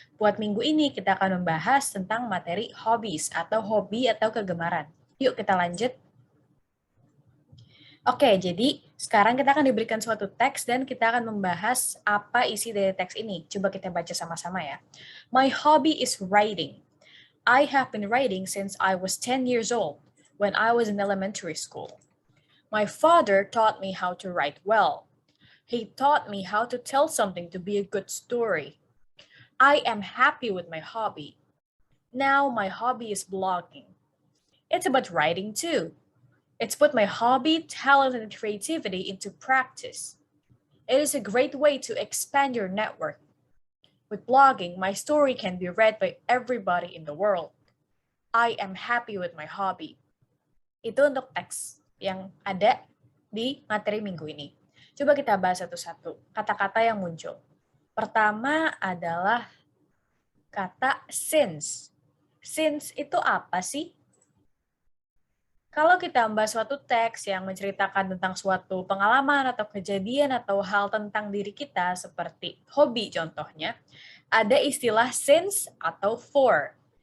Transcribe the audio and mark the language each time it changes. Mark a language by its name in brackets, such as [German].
[Indonesian] Buat minggu ini kita akan membahas tentang materi hobbies atau hobi atau kegemaran. Yuk kita lanjut. Oke, jadi sekarang kita akan diberikan suatu teks dan kita akan membahas apa isi dari teks ini. Coba kita baca sama-sama ya. [English] My hobby is writing. I have been writing since I was 10 years old, when I was in elementary school. My father taught me how to write well. He taught me how to tell something to be a good story. I am happy with my hobby. Now my hobby is blogging. It's about writing too. It's put my hobby, talent, and creativity into practice. It is a great way to expand your network. With blogging, my story can be read by everybody in the world. I am happy with my hobby. [Indonesian] Itu untuk teks yang ada di materi minggu ini. Coba kita bahas satu-satu kata-kata yang muncul. Pertama adalah kata since. Since itu apa sih? Kalau kita membahas suatu teks yang menceritakan tentang suatu pengalaman atau kejadian atau hal tentang diri kita seperti hobi contohnya, ada istilah since atau for.